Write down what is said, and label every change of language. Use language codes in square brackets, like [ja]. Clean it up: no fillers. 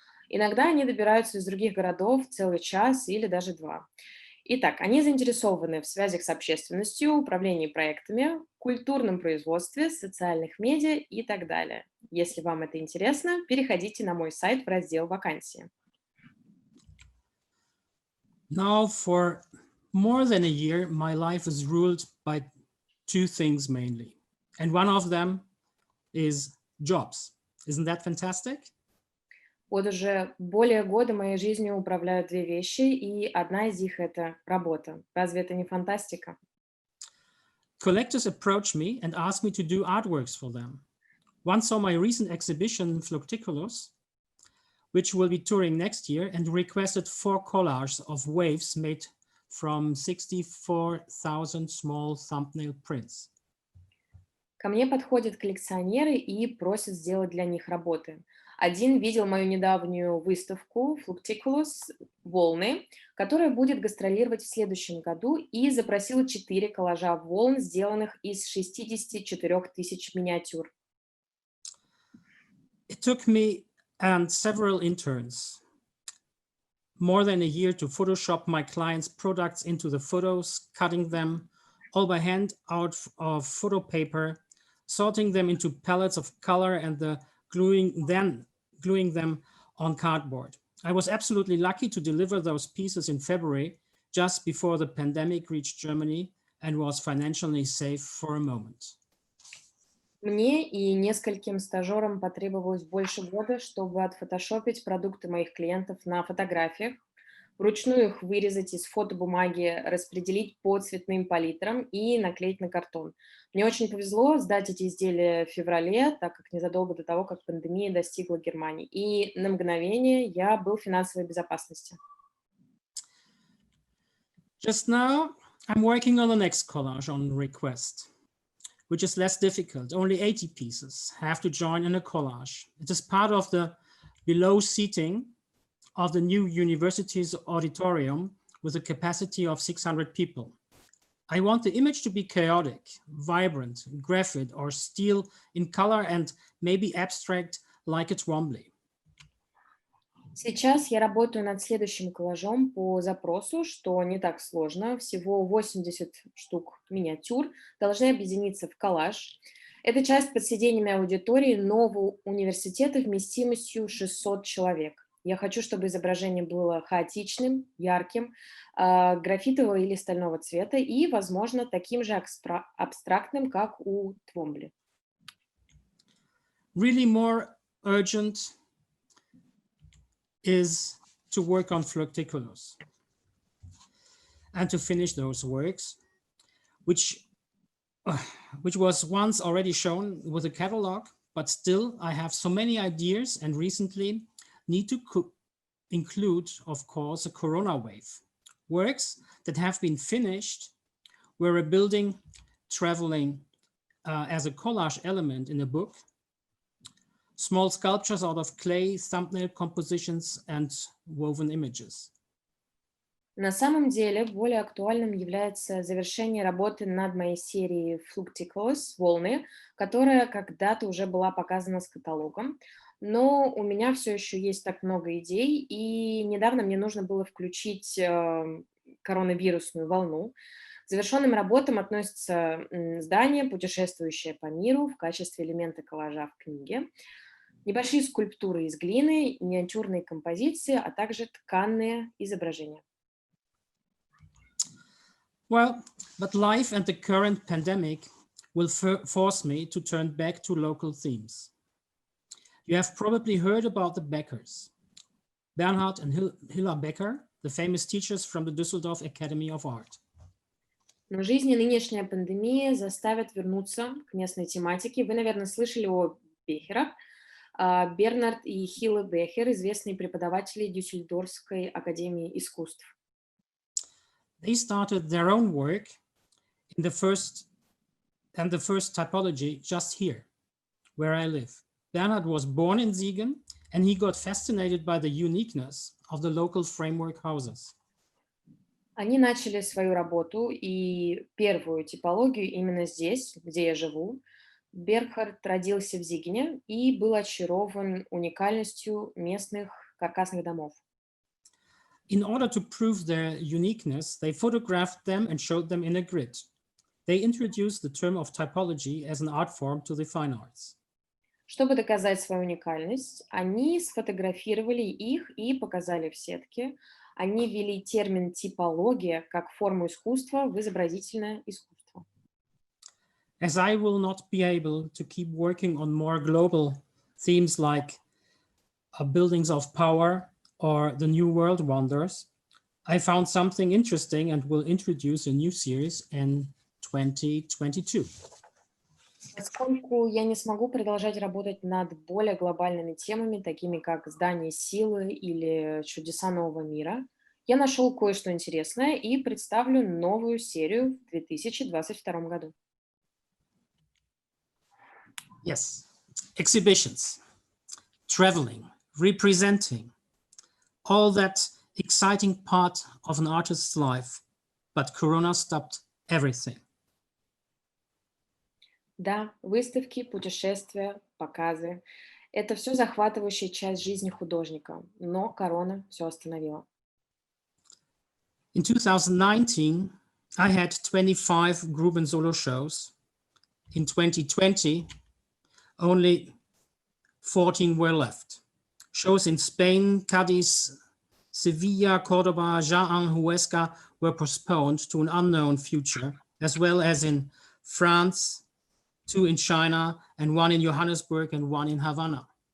[ru] Иногда они добираются из других городов целый час или даже 2. Итак, они заинтересованы в связях с общественностью, управлении проектами, культурном производстве, социальных медиа и так далее. Если вам это интересно, переходите на мой сайт в раздел «Вакансии». [en] Now, for more than a year, my life is ruled by 2 things mainly. And one of them is jobs. Isn't that fantastic? [ru] Вот уже более года моей жизнью управляют 2 вещи, и одна из них — это работа. Разве это не фантастика? [en] Collectors approach me and ask me to do artworks for them. One saw my recent exhibition, Flucticulus, which will be touring next year, and requested 4 collages of waves made from 64,000 small thumbnail prints. [ru] Ко мне подходят коллекционеры и просят сделать для них работы. Один видел мою недавнюю выставку Flucticulus «Волны», которая будет гастролировать в следующем году, и запросил 4 коллажа волн, сделанных из 64 тысяч миниатюр. [en] It took me and several interns more than a year to Photoshop my clients' products into the photos, cutting them all by hand out of photo paper, sorting them into palettes of color, and gluing them on cardboard. I was absolutely lucky to deliver those pieces in February, just before the pandemic reached Germany and was financially safe for a moment. [ru] Мне и нескольким стажерам потребовалось больше года, чтобы отфотошопить продукты моих клиентов на фотографиях, вручную их вырезать из фотобумаги, распределить по цветным палитрам и наклеить на картон. Мне очень повезло сдать эти изделия в феврале, так как незадолго до того, как пандемия достигла Германии. И на мгновение я был в финансовой безопасности. [en] Just now, I'm working on the next collage on request, which is less difficult. Only 80 pieces have to join in a collage. It is part of the below seating of the new university's auditorium with a capacity of 600 people. I want the image to be chaotic, vibrant, graphite, or steel in color and maybe abstract like a Twombly. [ru] Сейчас я работаю над следующим коллажом по запросу, что не так сложно. Всего 80 штук миниатюр должны объединиться в коллаж. Это часть под сиденьями аудитории нового университета вместимостью 600 человек. Я хочу, чтобы изображение было хаотичным, ярким, графитового или стального цвета и, возможно, таким же абстрактным, как у Твомбли. [en] Really more urgent is to work on Flucticulus and to finish those works, which was once already shown with a catalog, but still I have so many ideas and recently need to include, of course, a corona wave. Works that have been finished were a building traveling as a collage element in a book, small sculptures out of clay, thumbnail compositions, and woven images. [ru] На самом деле, более актуальным является завершение работы над моей серией Flucticulus «Волны», которая когда-то уже была показана с каталогом. Но у меня все еще есть так много идей, и недавно мне нужно было включить коронавирусную волну. К завершенным работам относятся здание, путешествующее по миру в качестве элемента коллажа в книге, небольшие скульптуры из глины, миниатюрные композиции, а также тканные изображения. [en] Well, but life and the current pandemic will force me to turn back to local themes. You have probably heard about the Beckers, Bernhard and Hilla Becker, the famous teachers from the Düsseldorf Academy of Art. [ru] Но жизнь и нынешняя пандемия заставят вернуться к местной тематике. Вы, наверное, слышали о Бехерах. Бернард и Хилла Бехер, известные преподаватели Дюссельдорфской академии искусств. [en] They started their own work in the first typology just here, where I live. Bernhard was born in Siegen, and he got fascinated by the uniqueness of the local framework houses. [ru] Они начали свою работу и первую типологию именно здесь, где я живу. Бернхард родился в Зигене и был очарован уникальностью местных каркасных домов. [en] In order to prove their uniqueness, they photographed them and showed them in a grid. They introduced the term of typology as an art form to the fine arts. [ru] Чтобы доказать свою уникальность, они сфотографировали их и показали в сетке. Они ввели термин «типология» как форму искусства в изобразительное искусство. [en] As I will not be able to keep working on more global themes like buildings of power or the New World Wonders, I found something interesting and will introduce a new series in 2022. [ru] Поскольку я не смогу продолжать работать над более глобальными темами, такими как здание силы или чудеса нового мира, я нашел кое-что интересное и представлю новую серию в 2022 году. [en] Yes, exhibitions, traveling, representing, all that exciting part of an artist's life, but Corona stopped everything. [ru] Да, выставки, путешествия, показы – это все захватывающая часть жизни художника, но корона все остановила. [en] In 2019, I had 25 group and solo shows. In 2020, only 14 were left. Shows in Spain, Cadiz, Sevilla, Cordoba, Jaén, Huesca were postponed to an unknown future, as well as in France, 2 in China, and 1 in Johannesburg and 1 in Havana.